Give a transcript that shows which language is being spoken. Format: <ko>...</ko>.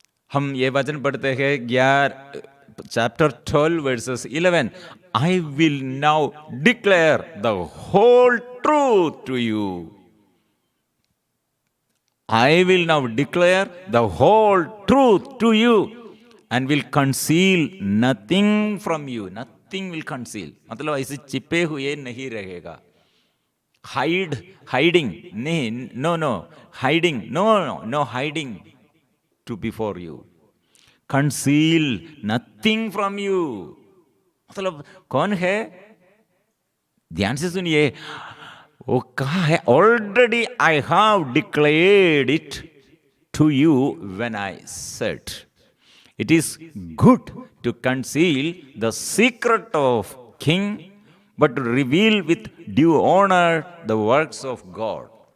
<hi>हम ये वचन पढ़ते हैं</hi> <en>Chapter 12 verses 11, I will now declare the whole truth to you, I will now declare the whole truth to you and will conceal nothing from you. Nothing will conceal.</en> <hi>मतलब ऐसे छिपे हुए नहीं रहेगा।</hi> <en>Hiding, नहीं, no, hiding, no hiding to before you. Conceal nothing from you.</en> <hi>मतलब कौन है? ध्यान से सुनिए, वो कहा है,</hi> <en>Already I have declared it to you when I said it is good to conceal the secret of king but reveal with due honour the works of God.</en>